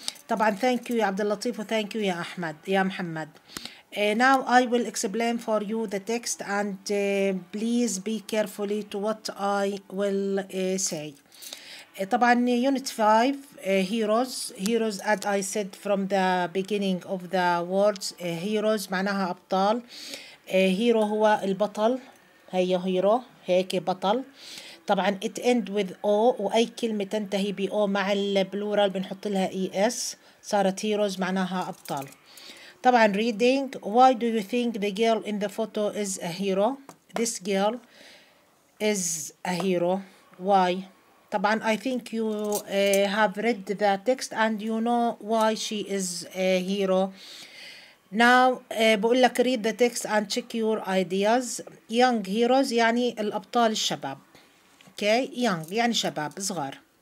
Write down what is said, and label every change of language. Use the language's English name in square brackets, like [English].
[Arabic] طبعا [English] thank you [Arabic] يا عبد اللطيف و thank you يا أحمد يا محمد. [English] Now I will explain for you the text and please be carefully to what I will say. طبعا unit 5 heroes as I said from the beginning of the words heroes [Arabic] معناها أبطال. hero هو البطل، هي hero هيك بطل. طبعا [English] it end with o، [Arabic] وأي كلمة تنتهي ب o مع البلورال بنحط لها es صارت heroes معناها أبطال. [English] طبعا reading why do you think the girl in the photo is a hero? This girl is a hero. Why? طبعا I think you have read the text and you know why she is a hero. Now [Arabic] بقول لك [English] read the text and check your ideas. Young heroes [Arabic] يعني الأبطال الشباب. Okay, young يعني شباب صغار.